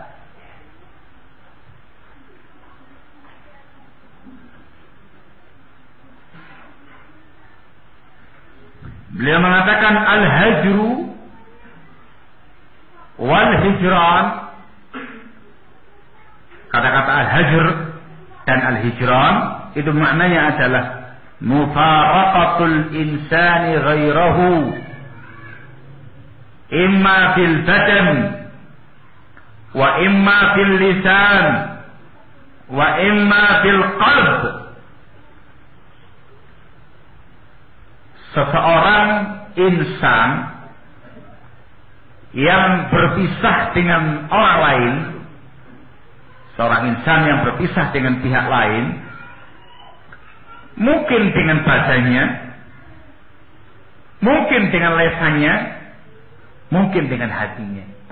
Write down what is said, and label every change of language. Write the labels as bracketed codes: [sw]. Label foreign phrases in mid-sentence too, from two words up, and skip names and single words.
[id] Beliau mengatakan [ar] الهجر والهجران. [id] Kata-kata al-hajr dan al-hijran itu maknanya adalah [ar] مفارقة الإنسان غيره إما في البدن وإما باللسان وإما بالقلب. [id] Seseorang insan yang berpisah dengan orang lain, seorang insan yang berpisah dengan pihak lain, mungkin dengan badannya, mungkin dengan lesannya, mungkin dengan hatinya.